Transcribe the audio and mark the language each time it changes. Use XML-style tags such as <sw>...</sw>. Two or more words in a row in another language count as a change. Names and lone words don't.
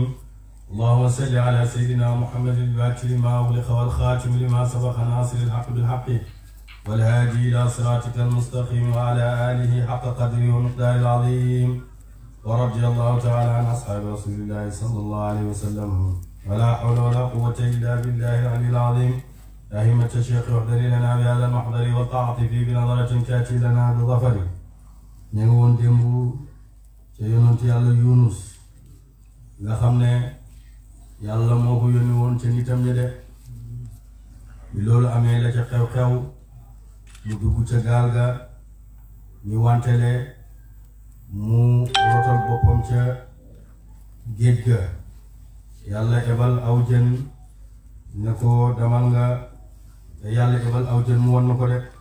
<ar>اللهم صل على سيدنا محمد الفاتح لما أغلق والخاتم لما سبق ناصر الحق بالحق والهادي إلى صراطك المستقيم وعلى آله حق قدره ومقداره العظيم. ورضي الله تعالى عن أصحاب رسول الله صلى الله عليه وسلم. ولا حول ولا قوة إلا بالله العلي العظيم. أهمة الشيخ احضر لنا بهذا المحضر والطاعة فيه بنظرة تأتي لنا بظفر.</ar> <wo>ñu ngi woon démb ca yonent yàlla Yunus nga xam ne yàlla moo ko yónni woon ca nitam ñi de bi loolu amee la ca xew-xew mu dugg ca gaal ga ñu wantele mu rotal boppam ca géej ga yàlla ebal aw jën ne ko demal nga yàlla ebal aw jën mu won na ko de</wo>